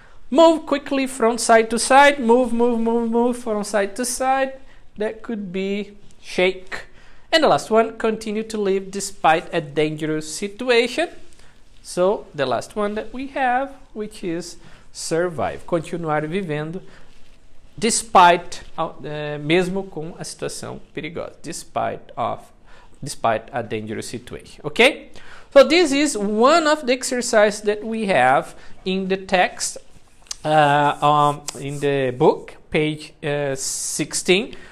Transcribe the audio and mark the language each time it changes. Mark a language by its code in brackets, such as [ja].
[en] Move quickly from side to side, move from side to side, that could be shake. And the last one, continue to live despite a dangerous situation. So, the last one that we have, which is survive. [pt] Continuar vivendo despite, mesmo com a situação perigosa. [en] Despite a dangerous situation. Okay? So, this is one of the exercises that we have in the text, in the book, page 16.